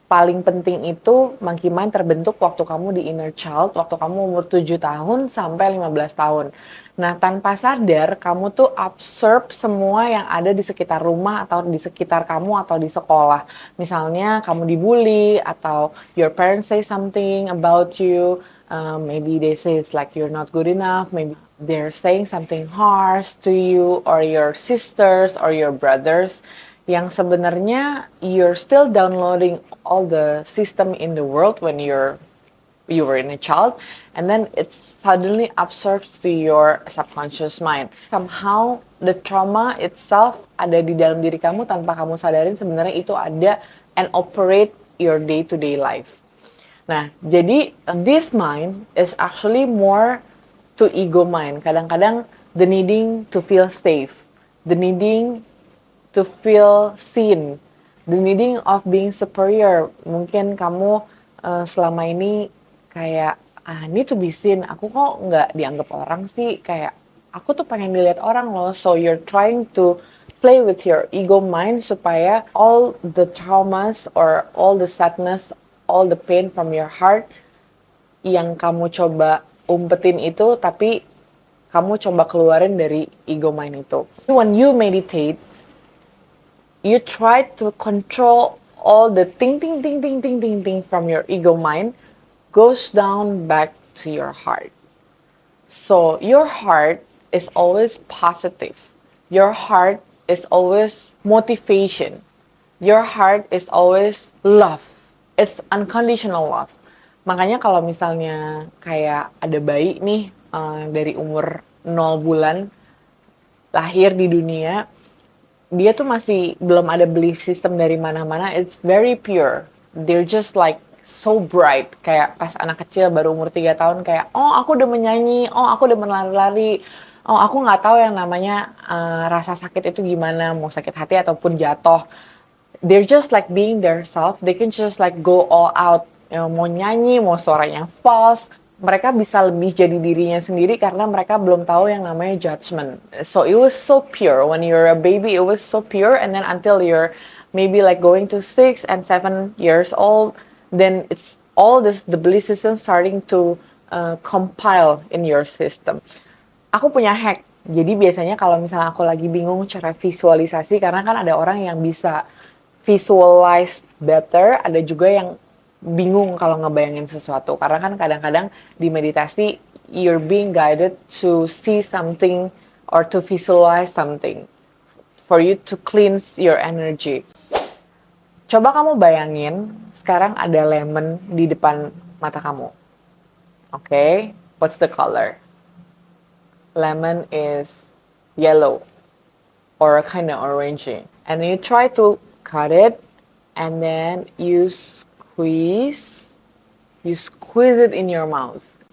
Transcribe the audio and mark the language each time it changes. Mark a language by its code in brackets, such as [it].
[id] Paling penting itu monkey mind terbentuk waktu kamu di inner child, waktu kamu umur 7 tahun sampai 15 tahun. Nah, tanpa sadar kamu tuh absorb semua yang ada di sekitar rumah atau di sekitar kamu atau di sekolah. Misalnya kamu dibully atau [en] your parents say something about you. Maybe they say it's like you're not good enough. Maybe they're saying something harsh to you or your sisters or your brothers. [id] Yang sebenarnya [en] you're still downloading all the system in the world when you were in a child, and then it suddenly absorbs to your subconscious mind. Somehow the trauma itself [id] ada di dalam diri kamu tanpa kamu sadarin sebenarnya itu ada [en] and operate your day-to-day life. [id] Nah, jadi [en] this mind is actually more to ego mind. [id] Kadang-kadang [en] the needing to feel safe, the needing to feel seen, the needing of being superior. [id] Mungkin kamu selama ini kayak [en] need to be seen. [id] Aku kok nggak dianggap orang sih, kayak aku tuh pengen dilihat orang loh. [en] So you're trying to play with your ego mind [id] supaya [en] all the traumas or all the sadness, all the pain from your heart [id] yang kamu coba umpetin itu, tapi kamu coba keluarin dari ego mind itu. [en] When you meditate, you try to control all the ting from your ego mind goes down back to your heart. So your heart is always positive. Your heart is always motivation. Your heart is always love. It's unconditional love. [id] Makanya kalau misalnya kayak ada bayi nih dari umur 0 bulan lahir di dunia, dia tuh masih belum ada belief system dari mana-mana. [en] It's very pure. They're just like so bright. [id] Kayak pas anak kecil baru umur 3 tahun kayak, oh aku udah menyanyi, oh aku udah berlari-lari, oh aku nggak tahu yang namanya rasa sakit itu gimana, mau sakit hati ataupun jatuh. [en] They're just like being their self. They can just like go all out. [id] Mau nyanyi, mau suaranya false, mereka bisa lebih jadi dirinya sendiri karena mereka belum tahu yang namanya judgment. [en] So it was so pure when you're a baby. It was so pure, and then until you're maybe like going to 6 and 7 years old, then it's all this the belief system starting to compile in your system. [id] Aku punya hack. Jadi biasanya kalau misalnya aku lagi bingung cara visualisasi, karena kan ada orang yang bisa visualize better, ada juga yang bingung kalau ngebayangin sesuatu. Karena kan kadang-kadang di meditasi [en] you're being guided to see something or to visualize something for you to cleanse your energy. [id] Coba kamu bayangin sekarang ada lemon di depan mata kamu. [en] Okay, what's the color? Lemon is yellow or kind of orangey. And you try to cut it and then you squeeze it in your mouth.